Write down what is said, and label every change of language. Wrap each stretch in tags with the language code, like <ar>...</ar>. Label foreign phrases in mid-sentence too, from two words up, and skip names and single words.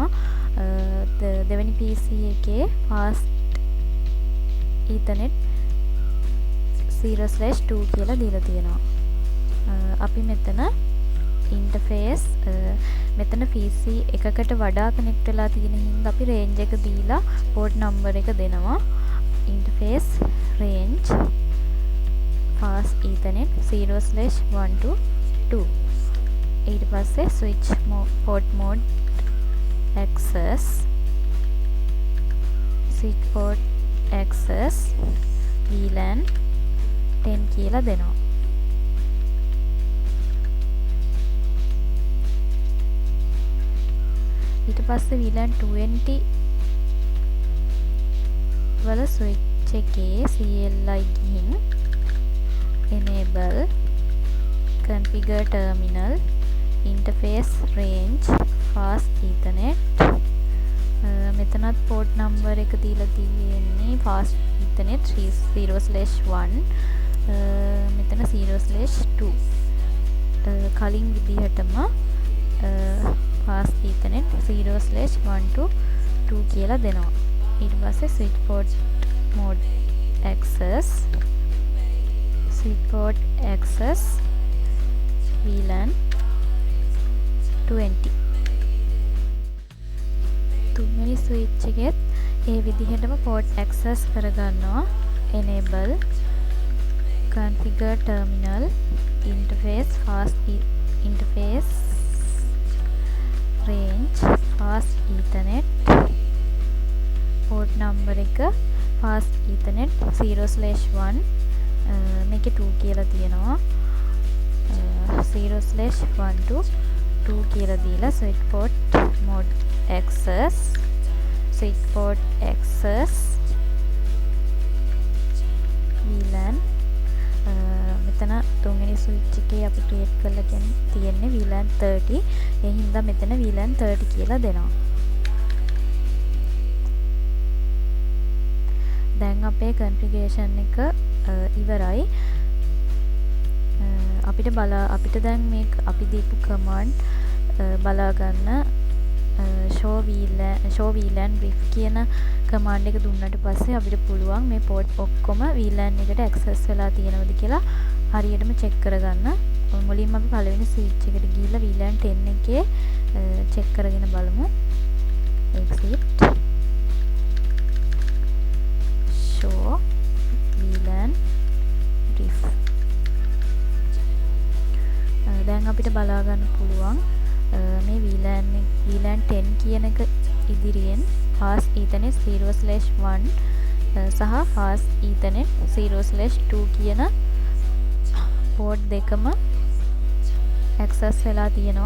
<si>දෙවෙනි PC එකේ</si> <en>fast ethernet 0/2</en> <si>කියලා දීලා තියෙනවා. අපි මෙතන interface මෙතන PC එකකට වඩා connect වෙලා තියෙන හින්දා අපි range එක දීලා</si> <en>port number</en> <si>එක දෙනවා.</si> <en>interface range fast ethernet 0/1 to 2.</en> <si>ඊට පස්සේ</si> <en>switch port mode access switch port access VLAN 10</en> <si>කියලා දෙනවා. ඊට පස්සේ</si> <en>VLAN 20 වල switch එකේ CLI ගිහින් enable configure terminal interface range fast ethernet.</en> <si>මෙතනත්</si> <en>port number</en> <si>එක දීලා තියෙන්නේ</si> <en>fast ethernet 0/1,</en> <si>මෙතන 0/2. කලින් විදිහටම</si> <en>fast ethernet 0/1 to 2</en> <si>කියලා දෙනවා. ඊට පස්සේ</si> <en>switch port mode access switch port access VLAN 20.</en> <si>තුන්වෙනි switch එකෙත් ඒ විදිහටම</si> <en>port access</en> <si>කරගන්නවා.</si> <en>enable configure terminal interface fast interface range fast ethernet port number එක fast ethernet 0/1,</en> <si>මේකේ 2 කියලා තියෙනවා.</si> <en>0/1 to 2</en> <si>කියලා දීලා</si> <en>switch port mode access switch port access VLAN.</en> <si>මෙතන තුන්වෙනි switch එකේ අපි create කරලා තියෙන්නේ VLAN 30. ඒ හින්දා මෙතන VLAN 30 කියලා දෙනවා. දැන් අපේ configuration එක ඉවරයි. අපිට දැන් මේ අපි දීපු command බලා ගන්න</si> <en>show VLAN brief</en> <si>කියන command එක දුන්නට පස්සේ අපිට පුළුවන් මේ port ඔක්කොම VLAN එකට access වෙලා තියෙනවද කියලා හරියටම check කරගන්න. මුලින්ම අපි පළවෙනි switch එකට ගිහිල්ලා VLAN 10 එකේ check කරගෙන බලමු.</si> <en>exit show VLAN brief.</en> <si>දැන් අපිට බලා ගන්න පුළුවන් මේ VLAN 10 කියන එක ඉදිරියෙන්</si> <en>fast ethernet 0/1</en> <si>සහ</si> <en>fast ethernet 0/2</en> <si>කියන port දෙකම access වෙලා තියෙනවා.</si>